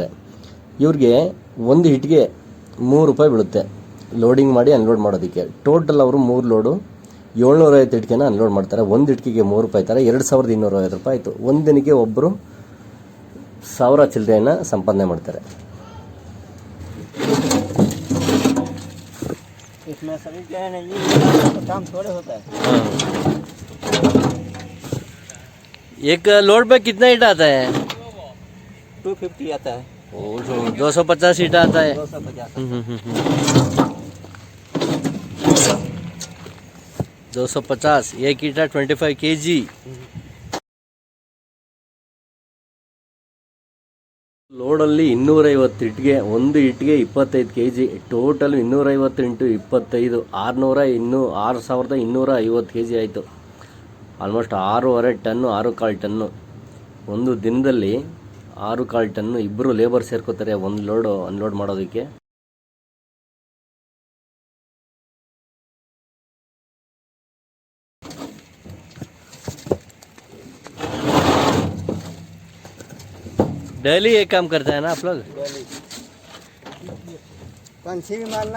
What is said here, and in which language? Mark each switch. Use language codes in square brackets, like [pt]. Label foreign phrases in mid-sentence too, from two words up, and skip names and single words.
[kn] ಇವ್ರಿಗೆ ಒಂದು ಇಟ್ಟಿಗೆ 3 ರೂಪಾಯಿ ಬೀಳುತ್ತೆ ಲೋಡಿಂಗ್ ಮಾಡಿ ಅನ್ಲೋಡ್ ಮಾಡೋದಕ್ಕೆ. ಟೋಟಲ್ ಅವರು 3 ಲೋಡು 750 ಇಟ್ಟಿಗೆನ ಅನ್ಲೋಡ್ ಮಾಡ್ತಾರೆ. ಒಂದು ಇಟ್ಟಿಗೆಗೆ 3 ರೂಪಾಯಿ ಥರ 2250 ರೂಪಾಯಿ ಆಯಿತು. ಒಂದು ದಿನಕ್ಕೆ ಒಬ್ಬರು 1000 ಚಿಲ್ಲರೆಯನ್ನು ಸಂಪಾದನೆ ಮಾಡ್ತಾರೆ. [hi] इसमें सभी क्या है नहीं, काम थोड़े होता है। एक लोड पे कितना ईटा आता है? 250 आता है। 250 ईटा आता है। 250 एक ईटा 25 kg। [kn] ಲೋಡಲ್ಲಿ 250 ಇಟ್ಟಿಗೆ, ಒಂದು ಇಟ್ಟಿಗೆ 25 kg, ಟೋಟಲ್ 250 ಇಂಟು 25 6250 kg ಆಯಿತು. ಆಲ್ಮೋಸ್ಟ್ 6.25 ಟನ್ನು, 6.25 ಟನ್ನು. ಒಂದು ದಿನದಲ್ಲಿ 6.25 ಟನ್ನು ಇಬ್ಬರು ಲೇಬರ್ ಸೇರ್ಕೋತಾರೆ ಒಂದು ಲೋಡು ಅನ್ಲೋಡ್ ಮಾಡೋದಕ್ಕೆ. [hi] डेली ये काम करता है ना आप लोग? पंचिंग भी मारना,